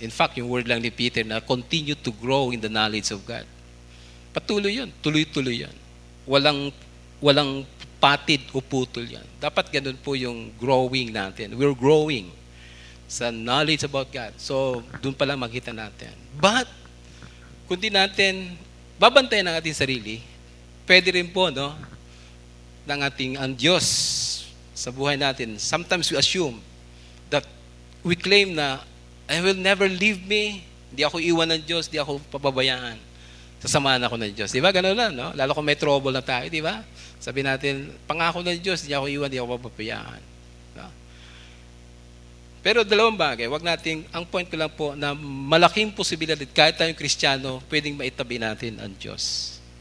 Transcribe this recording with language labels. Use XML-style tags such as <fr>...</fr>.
<en>In fact,</en> <tl>yung word lang ni Peter na</tl> <en>continue to grow in the knowledge of God.</en> <tl>Patuloy yun. Tuloy-tuloy yan. Walang patid o putol yan. Dapat ganun po yung growing natin.</tl> <en>We're growing sa knowledge about God.</en> <tl>So, doon pala makita natin. But, kung di natin babantayan ang ating sarili, pwede rin po, no, ng ating ang Diyos sa buhay natin.</tl> <en>Sometimes we assume that we claim na, I will never leave me.</en> <tl>Hindi ako iwan ng Diyos, hindi ako pababayaan. Sasamahan ako ng Diyos. Di ba? Ganun lang, no? Lalo kung may trouble na tayo, di ba? Sabi natin, pangako ng Diyos, hindi ako iwan, hindi ako pababayaan. No? Pero dalawang bagay, wag nating, ang point ko lang po, na malaking posibilidad, kahit tayong Kristiyano, pwedeng maitabi natin ang Diyos.</tl>